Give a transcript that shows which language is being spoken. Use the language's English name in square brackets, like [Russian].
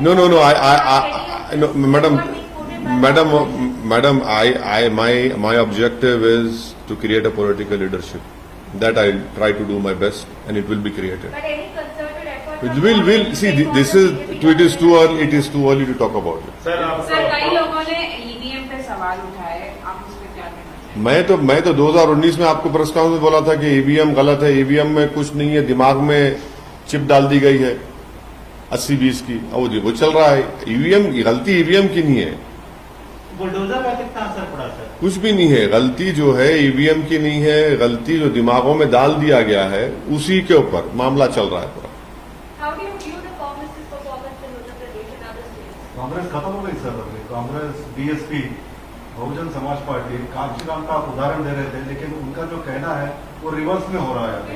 [English] No, madam. Madam, my objective is to create a political leadership. That I'll try to do my best, and it will be created. But any concerted effort? Will see. This is too early. It is too early to talk about it. [Hindi] Sir आप sir कई लोगों ने EVM पे सवाल उठाए, आप उस पर क्या कहना चाहेंगे? मैं तो 2019 में आपको प्रेस कॉन्फ्रेंस में बोला था कि ईवीएम गलत है, ईवीएम में कुछ नहीं है, दिमाग में चिप डाल दी गई है 80-20 की, और वो चल रहा है। ईवीएम गलती ईवीएम की नहीं है, बुलडोजर का कितना असर पड़ा सर? कुछ भी नहीं है। गलती जो है ईवीएम की नहीं है, गलती जो दिमागों में डाल दिया गया है उसी के ऊपर मामला चल रहा है पूरा। [English] How do you view the Congress's performance in Uttar Pradesh and other states? [Hindi] Congress खत्म हो गई सर अभी। कांग्रेस, बीएसपी, बहुजन समाज पार्टी, कांशीराम का आप उदाहरण दे रहे थे, लेकिन उनका जो कहना है वो रिवर्स में हो रहा है।